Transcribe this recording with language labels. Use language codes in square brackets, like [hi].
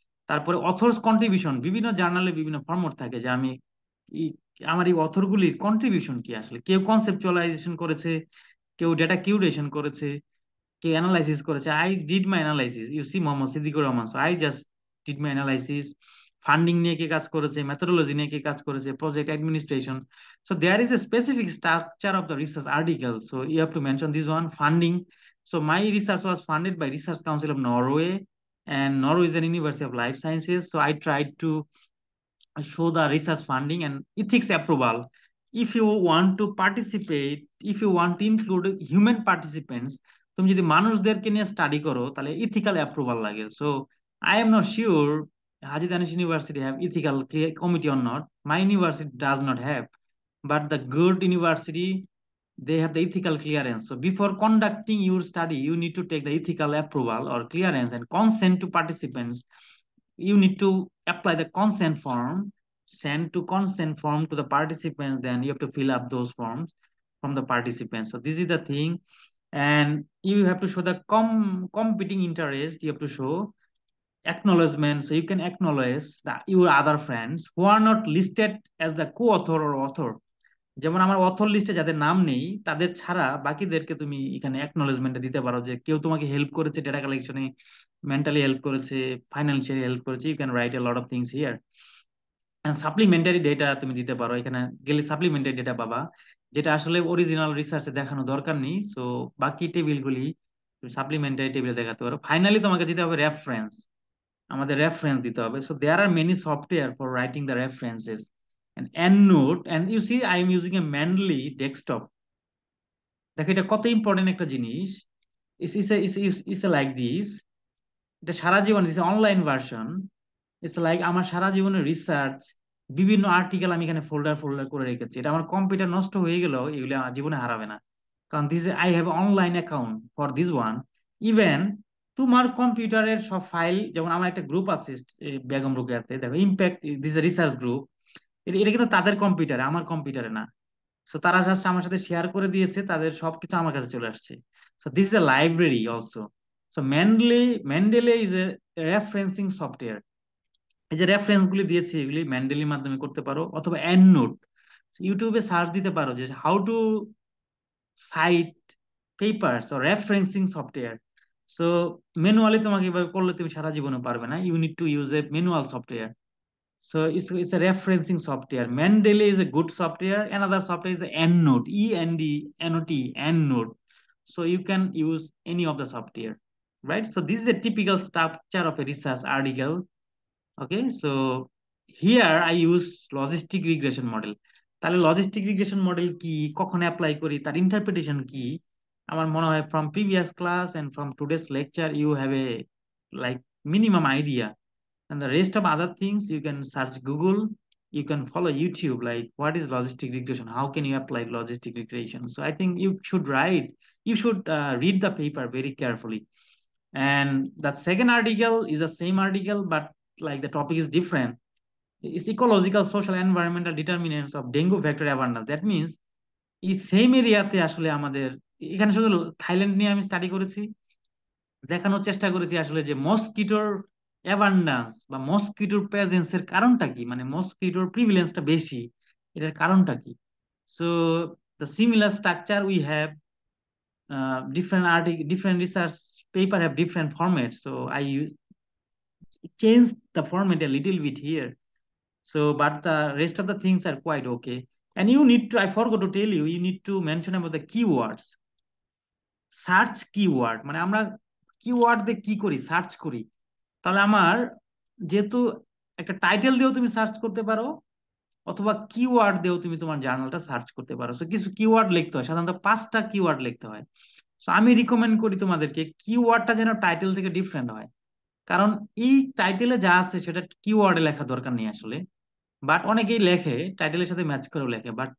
[bn] তারপরে authors contribution, বিভিন্ন জার্নালে বিভিন্ন ফরম্যাট থাকে যে আমি আমার এই অথরগুলির কন্ট্রিবিউশন কি, আসলে কেউ কনসেপচুয়ালাইজেশন করেছে, কেউ ডেটা কিউরেশন করেছে, কেউ অ্যানালাইসিস করেছে। [en] I did my analysis, you see Mohammad Siddiqur Rahman, I just did my analysis. [bn] Funding নিয়ে কে কাজ করেছে, মেথোডোলজি নিয়ে কে কাজ করেছে, project administration. [en] So there is a specific structure of the research article, so you have to mention this one funding. So my research was funded by Research Council of Norway, and Norway is an University of Life Sciences. So I tried to show the research funding and ethics approval. If you want to participate, if you want to include human participants, [bn] তুমি যদি মানুষদেরকে নিয়ে study করো তাহলে ethical approval লাগে। [en] So I am not sure Haji Danish University have ethical committee or not. My university does not have, but the good university, they have the ethical clearance. So before conducting your study, you need to take the ethical approval or clearance and consent to participants. You need to apply the consent form, send to consent form to the participants, then you have to fill up those forms from the participants. So this is the thing. And you have to show the competing interest. You have to show acknowledgement, so you can acknowledge that your other friends who are not listed as the co-author or author. [bn] যেমন আমার author লিস্টে যাদের নাম নেই তাদের ছাড়া বাকিদেরকে তুমি এখানে অ্যাকনোলেজমেন্টে দিতে পারো যে কেউ তোমাকে হেল্প করেছে ডেটা কালেকশনে, মেন্টালি হেল্প করেছে, ফাইন্যান্সিয়ালি হেল্প করেছে। [en] You can write a lot of things here. [bn] And supplementary data তুমি দিতে পারো, এখানে গেলে সাপ্লিমেন্টারি ডেটা পাবা যেটা আসলে অরিজিনাল রিসার্চে দেখানো দরকার নেই। সো বাকি টেবিলগুলি তুমি সাপ্লিমেন্টারি টেবিলে দেখাতে পারো। ফাইনালি তোমাকে দিতে হবে রেফারেন্স, আমাদের রেফারেন্স দিতে হবে। [en] So there are many software for writing the references and EndNote, and you see I am using a Mendeley desktop. [bn] দেখো এটা কত ইম্পর্টেন্ট একটা জিনিস। [en] it's like this, [bn] এটা সারা জীবন [en] This online version. It's like [bn] আমার সারা জীবনের রিসার্চ, বিভিন্ন আর্টিকেল আমি এখানে ফোল্ডার ফোল্ডার করে রেখেছি। এটা আমার কম্পিউটার নষ্ট হয়ে গেলেও এগুলো আমার জীবনে হারাবে না, কারণ [en] This I have online account for this one. [bn] Even তোমার কম্পিউটারের সব ফাইল, যেমন আমার একটা গ্রুপ আছে বেগম রোকেয়াতে, দেখো ইম্প্যাক্ট দিস রিসার্চ গ্রুপ, এটা কিন্তু তাদের কম্পিউটারে, আমার কম্পিউটারে না। সো তারা জাস্ট আমার সাথে শেয়ার করে দিয়েছে, তাদের সবকিছু আমার কাছে চলে আসছে। [en] So this is a library also. So Mendeley is a referencing software. [bn] এই যে রেফারেন্স গুলি দিয়েছে এগুলি মেন্ডেলির মাধ্যমে করতে পারো, অথবা এন্ডনোট। ইউটিউবে সার্চ দিতে পারো যে [en] How to cite papers or referencing software. [bn] So manually তোমাকে এভাবে করলে তুমি সারা জীবনে পারবে না, [en] You need to use a manual software. So it's a referencing software. Mendeley is a good software. Another software is the EndNote, EndNote, EndNote. So you can use any of the software, right? So this is a typical structure of a research article. Okay, so here I use logistic regression model. [bn] তাহলে logistic regression model কি, কখন apply করি, তার interpretation কি, আমার মনে হয় [en] From previous class and from today's lecture you have a like minimum idea. And the rest of other things you can search Google, you can follow YouTube, like what is logistic regression, how can you apply logistic regression. So I think you should read the paper very carefully. And the second article is the same article, but like the topic is different. It's ecological, social, environmental determinants of dengue vector awareness. That means [bn] এই same এরিয়াতে আসলে আমাদের এখানে শুধু Thailand নিয়ে আমি study করেছি, দেখানোর চেষ্টা করেছি আসলে যে মস্কিটোর অ্যাবান্ডান্স বা মস্কিটোর প্রেজেন্সের কারণটা কি, মানে মস্কিটোর প্রিভিলেন্সটা বেশি, এটার কারণটা কি। [en] So the similar structure we have, different article, different research paper have different format, so I change the format a little bit here. So but the rest of the things are quite okay. And you need to, I forgot to tell you, you need to mention about the keywords. [bn] Search keyword, মানে আমরা keyword দিয়ে কি করি, search করি। তাহলে আমার যেহেতু একটা টাইটেল দিয়েও তুমি সার্চ করতে পারো, অথবা কিওয়ার্ড দিয়েও তুমি তোমার জার্নালটা সার্চ করতে পারো। সো কিছু কিওয়ার্ড লিখতে হয়, সাধারণত 5টা কিওয়ার্ড লিখতে হয়। সো আমি রিকমেন্ড করি তোমাদেরকে কিওয়ার্ডটা যেন টাইটেল থেকে ডিফারেন্ট হয়, কারণ এই টাইটেলে যা আছে সেটা কিওয়ার্ডে লেখা দরকার নেই আসলে, বাট অনেকেই লেখে টাইটেলের সাথে ম্যাচ করেও লেখে।